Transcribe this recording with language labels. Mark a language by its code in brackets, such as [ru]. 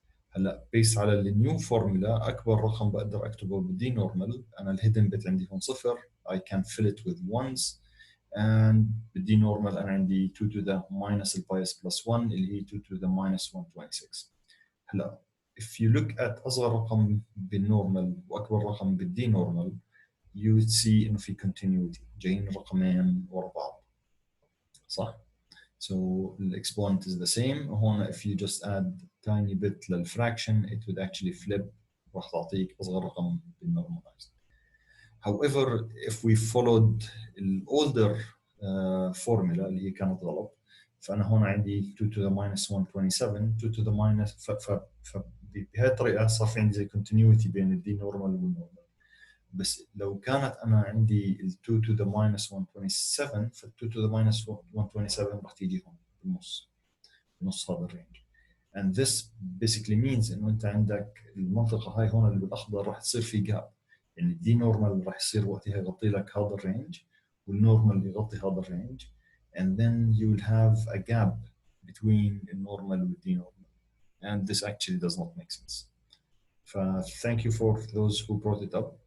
[ar] هلا based على النيو فورمولا أكبر رقم بقدر أكتبه بالدي نورمال، أنا الهيدن بت عندي هون صفر [en] I can fill it with ones [ar] and بالدي نورمال أنا عندي [en] 2 to the minus [ar] البايس [en] plus 1 [ar] اللي هي [en] 2 to the minus 126. [ar] هلا [en] if you look at [ar] أصغر رقم بالنورمال وأكبر رقم بالدي نورمال [en] you would see [ar] إنه في continuity جايين رقمين ورا بعض، صح؟ [en] So the exponent is the same. [ar] هون [en] if you just add tiny bit للفراكشن it would actually flip [ar] راح تعطيك أصغر رقم [en] بالnormalized. [ar] However, if we followed the older formula اللي هي كانت غلط، فأنا هون عندي [en] 2 to the minus 127 [ar] 2 to the minus بهي الطريقة صار في عندي زي continuity بين الدي نورمال والنورمال. بس لو كانت أنا عندي ال [en] 2 to the minus 127 [ar] فال 2 to the minus 127 راح تيجي هون بنص هذا الرينج. [en] And this basically means [ar] إنه أنت عندك المنطقة هاي هون اللي بالأخضر راح تصير في جاب، يعني الدي نورمال راح يصير وقتها يغطي لك هذا الرينج والنورمال يغطي هذا الرينج [en] and then you will have a gap between the normal and the normal, and this actually does not make sense. Thank you for those who brought it up.